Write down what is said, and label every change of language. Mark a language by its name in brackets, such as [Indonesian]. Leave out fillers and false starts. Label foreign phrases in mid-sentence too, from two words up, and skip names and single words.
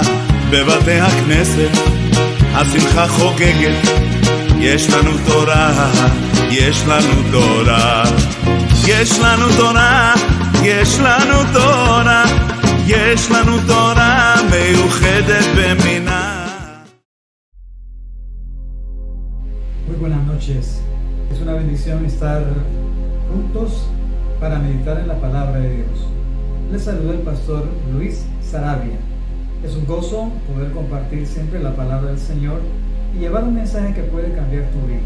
[Hebrew] בבתי הכנסת השמחה חוגגת, יש לנו תורה, יש לנו תורה, יש לנו תורה, יש לנו תורה, יש לנו תורה מיוחדת במינה. [Spanish] Muy buenas noches. Es una bendición estar juntos para meditar en la palabra de Dios. Les saluda el pastor Luis Saravia. Es un gozo poder compartir siempre la palabra del Señor y llevar un mensaje que puede cambiar tu vida.